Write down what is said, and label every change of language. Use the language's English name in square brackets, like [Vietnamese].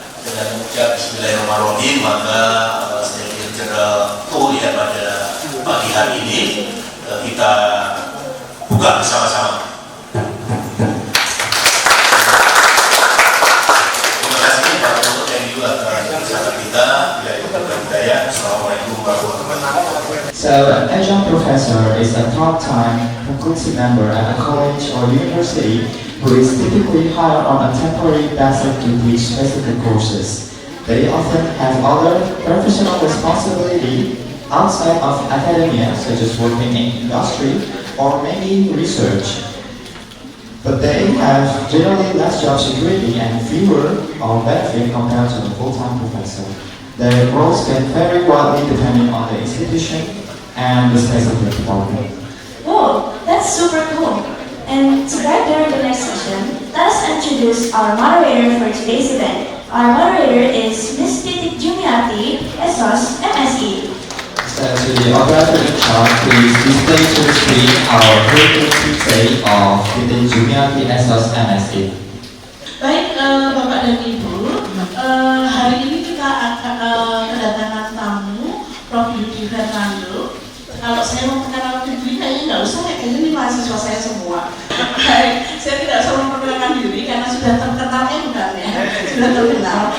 [Indonesian] Dengan mengucap Bismillahirrahmanirrahim, maka Sekjen Jenderal TU ya pada pagi hari ini kita buka bersama-sama. Terima kasih Pak Gubernur yang juga atas kita. Assalamualaikum warahmatullahi wabarakatuh. [English] So, an adjunct professor is a part-time faculty member at a college or university who is typically hired on a temporary basis to teach specific courses. They often have other professional responsibility outside of academia, such as working in industry or maybe research. But they have generally less job security and fewer benefit compared to the full-time professor. Their roles can vary widely depending on the institution and the specific department. Whoa, that's super cool. And to guide during the next session, let us introduce our moderator for today's event. Our moderator is Ms. Titik Jumiati, SOS, MSE. So to the operator in charge, please display to the screen our curriculum detail of Titik Jumiati, SOS, MSE. [Indonesian] Baik, Bapak dan Ibu, hari ini kita akan kedatangan tamu Prof. Yudi Fernando. Kalau saya mau perkenalkan diri, kayaknya nggak usah, kayaknya ini mahasiswa saya semua. Baik, saya tidak usah memperkenalkan diri karena sudah terkenal bukan ya, sudah terkenal.